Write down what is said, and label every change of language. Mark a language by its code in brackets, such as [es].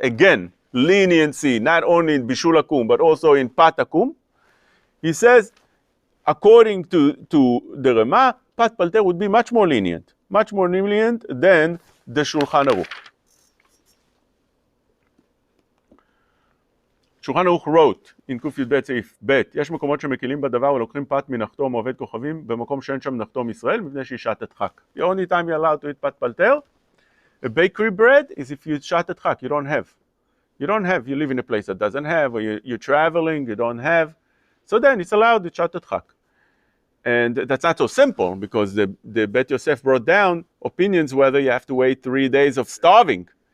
[en] Again, leniency, not only in Bishul Akum, but also in Pat Akum. He says, according to the Rema, pat palter would be much more lenient than the Shulchan Aruch. [he] שולחן ערוך [en] wrote in [he] ק"ב סעיף ב' יש מקומות שמקילים בדבר ולוקחים פת מנחתום או עובד כוכבים במקום שאין שם נחתום ישראל מפני שהיא שעת דחק. [en] The only time you're allowed to eat pat palter, a bakery bread, is if you shat dchak, you don't have, you live in a place that doesn't have, or you're traveling, you don't have, so then it's allowed to shat dchak. And that's not so simple, because the Bet Yosef brought down opinions whether you have to wait 3 days of starving.